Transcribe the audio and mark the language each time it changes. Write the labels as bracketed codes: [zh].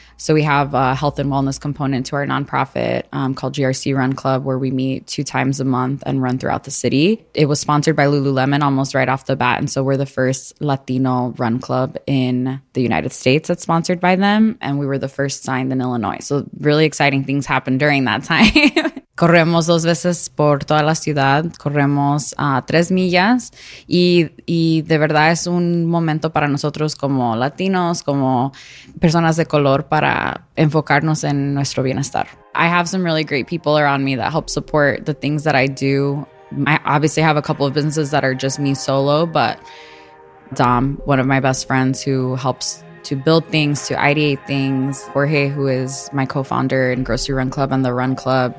[en] So we have a health and wellness component to our nonprofit called GRC Run Club, where we meet 2 times a month and run throughout the city. It was sponsored by Lululemon almost right off the bat. And so we're the first Latino run club in the United States that's sponsored by them. And we were the first signed in Illinois. So really exciting things happened during that time. [es] Corremos 2 veces por toda la ciudad. Corremos 3 millas. Y de verdad es un momento para nosotros como latinos, como personas de color, para enfocarnos en nuestro bienestar. [en] I have some really great people around me that help support the things that I do. I obviously have a couple of businesses that are just me solo, but Dom, one of my best friends who helps to build things, to ideate things. Jorge, who is my co-founder in Grocery Run Club and the Run Club.